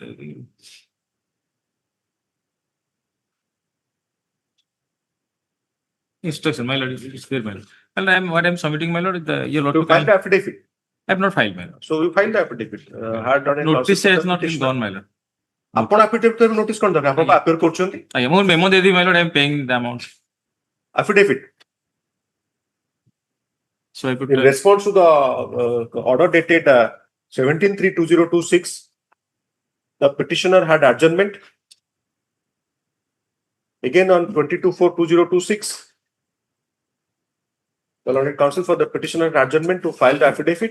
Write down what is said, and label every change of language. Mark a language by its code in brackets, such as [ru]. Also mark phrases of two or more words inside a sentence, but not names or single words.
[en] Instruction, my lord, it's there, my lord. And what I'm submitting, my lord, your lord. You filed the affidavit. I have not filed, my lord. So you filed the affidavit. Had done a Notice has not been gone, my lord. [or] ଆପଣ affidavit ରେ notice କଣ ଦରକାର ଆପଣ appear କରୁଛନ୍ତି ଆଜ୍ଞା ମୁଁ memo ଦେଇଦେବି, [en] my lord, I am paying the amount. affidavit. So I put In response to the order dated 17/3/2026, the petitioner had adjournment. Again on 22/4/2026, the learned counsel for the petitioner had adjournment to file the affidavit.